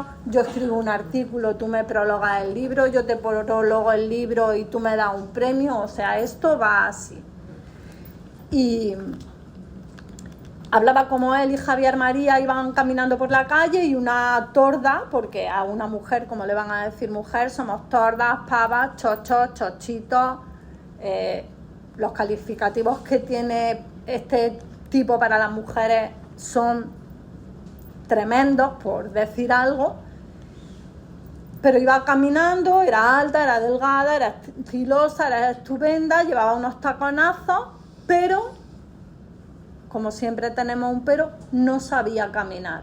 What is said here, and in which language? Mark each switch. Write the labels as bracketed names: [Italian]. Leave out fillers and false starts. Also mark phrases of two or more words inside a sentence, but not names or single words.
[Spanish] Yo escribo un artículo, tú me prologas el libro, yo te prologo el libro y tú me das un premio. O sea, esto va así. Y hablaba como él y Javier María iban caminando por la calle y una torda, porque a una mujer, como le van a decir mujer, somos tordas, pavas, chochos, chochitos, los calificativos que tiene este tipo para las mujeres son tremendos, por decir algo, pero iba caminando, era alta, era delgada, era estilosa, era estupenda, llevaba unos taconazos, pero, como siempre tenemos un pero, no sabía caminar.